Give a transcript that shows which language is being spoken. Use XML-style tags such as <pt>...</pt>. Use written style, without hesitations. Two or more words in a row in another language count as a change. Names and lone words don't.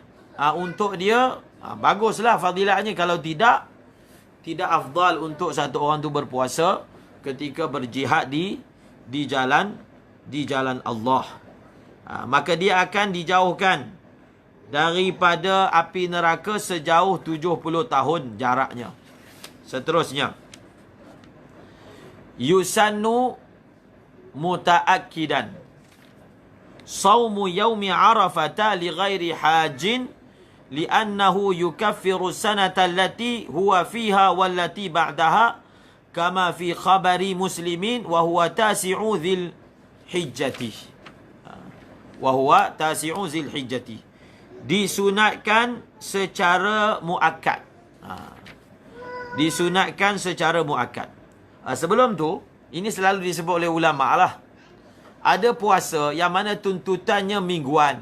<ms>Untuk dia baguslah fadilatnya. Kalau tidak afdal untuk satu orang tu berpuasa ketika berjihad di jalan Allah. Maka dia akan dijauhkan daripada api neraka sejauh 70 tahun jaraknya. Seterusnya,</ms> <ar>يسن متأكدا صوم يوم عرفة لغير حاج لأنه يكفر السنة التي هو فيها والتي بعدها كما في خبر مسلم وهو تاسع ذي الحجة.</ar> <ms>Disunatkan secara muakkad. Disunatkan secara muakkad. Sebelum tu, ini selalu disebut oleh ulama lah. Ada puasa yang mana tuntutannya mingguan.</ms>